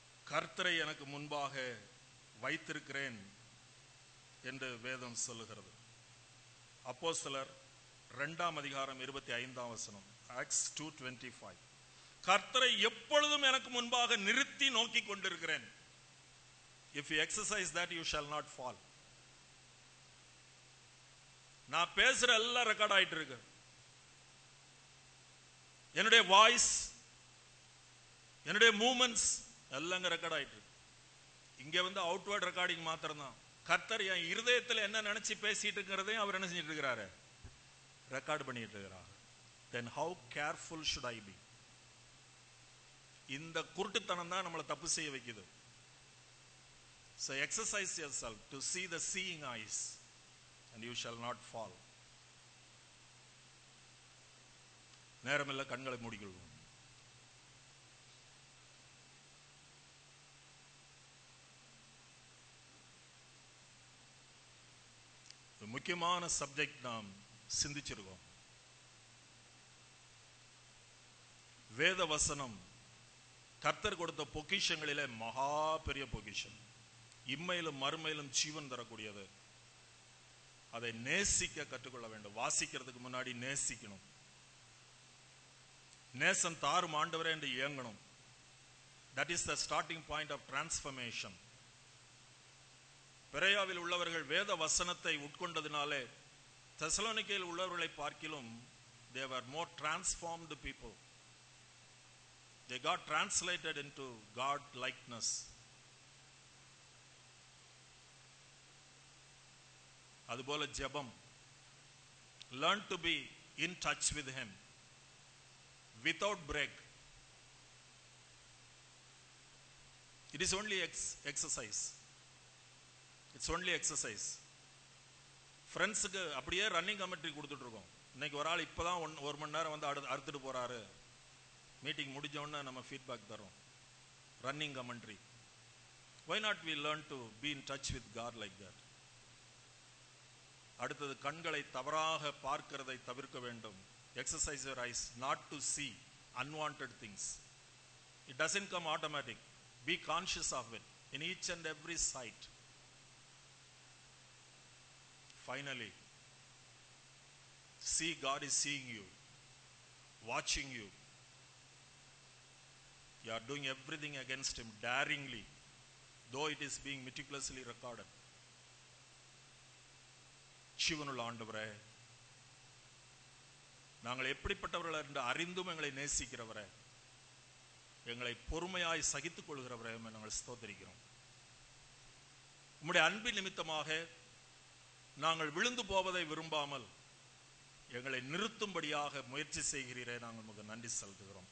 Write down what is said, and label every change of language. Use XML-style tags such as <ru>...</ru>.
<ta>கர்த்தரை எனக்கு முன்பாக வைத்திருக்கிறேன் என்று வேதம் சொல்லுகிறது. அப்போஸ்தலர் 2ஆம் அதிகாரம் 25ஆம் வசனம். Acts 2:25. கர்த்தரை எப்பொழுதும் எனக்கு முன்பாக நிறுத்தி நோக்கி கொண்டிருக்கிறேன்.</ta> <en>If you exercise that, you shall not fall.</en> <ta>நான் பேசுற எல்லாம் ரெக்கார்ட் ஆயிட்டு இருக்கு. என்னுடைய வாய்ஸ், என்னுடைய மூமெண்ட்ஸ் எல்லாம் ரெக்கார்ட் ஆயிட்டு இருக்கு. இங்க வந்து அவுட்வர்ட் ரெக்கார்டிங் மாத்திரம்தான். கர்த்தர் என் இருதயத்தில் என்ன நினைச்சு பேசிட்டு இருக்கிறதையும் அவர் என்ன செஞ்சிட்டு இருக்கிறாரு, ரெக்கார்ட் பண்ணிட்டு இருக்கிறார்.</ta> <en>Then how careful should I be?</en> <ta>இந்த குருட்டுத்தனம் தான் நம்மளை தப்பு செய்ய வைக்குது.</ta> <en>So exercise yourself to see the seeing eyes and you shall not fall.</en> <ta>நேரமில்லை, கண்களை மூடிக்கொள்வோம். முக்கியமான சப்ஜெக்ட் நாம் சிந்திச்சிருக்கோம். வேத வசனம் கர்த்தர் கொடுத்த பொக்கிஷங்களிலே மகா பெரிய பொக்கிஷம். இம்மையிலும் மறுமையிலும் ஜீவன் தரக்கூடியது. அதை நேசிக்க கற்றுக்கொள்ள வேண்டும். வாசிக்கிறதுக்கு முன்னாடி நேசிக்கணும். நேசம் தாரும் ஆண்டவரே என்று இயங்கணும்.</ta> <en>That is the starting point of transformation.</en> <ta>பெரேயாவில் உள்ளவர்கள் வேத வசனத்தை உட்கொண்டதினாலே தெசலோனிக்கேயில் உள்ளவர்களை பார்க்கிலும்</ta> <en>they were more transformed people. They got translated into God likeness.</en> <ta>அதுபோல ஜெபம்,</ta> <en>learn to be in touch with him without break. It is only exercise. It's only exercise.</en> <ta>ஃப்ரெண்ட்ஸுக்கு அப்படியே running commentary கொடுத்துட்டு இருக்கோம். இன்னைக்கு ஒரு ஆள் இப்போதான் 1 மணி நேரம் வந்து அறுத்துட்டு போறாரு, மீட்டிங் முடிஞ்ச உடனே நம்ம ஃபீட்பேக் தரோம். Running commentary.</ta> <en>Why not we learn to be in touch with God like that?</en> <ta>அடுத்தது, கண்களை தவறாக பார்க்கிறதை தவிர்க்க வேண்டும்.</ta> <en>Exercise your eyes not to see unwanted things. It doesn't come automatic. Be conscious of it in each and every sight. Finally, see God is seeing you, watching you. You are doing everything against him daringly, though it is being meticulously recorded.</en> <ta>ஜீவனுள்ள ஆண்டவரே, நாங்கள் எப்படிப்பட்டவர்கள் என்று அறிந்தும் எங்களை நேசிக்கிறவரே, எங்களை பொறுமையாய் சகித்துக் கொள்கிறவரே, நாங்கள் ஸ்தோத்திரிக்கிறோம். உம்முடைய அன்பின் நிமித்தமாக நாங்கள் விழுந்து போவதை விரும்பாமல் எங்களை நிறுத்தும்படியாக முயற்சி செய்கிறீரே, நாங்கள் உங்களுக்கு நன்றி செலுத்துகிறோம்.</ta>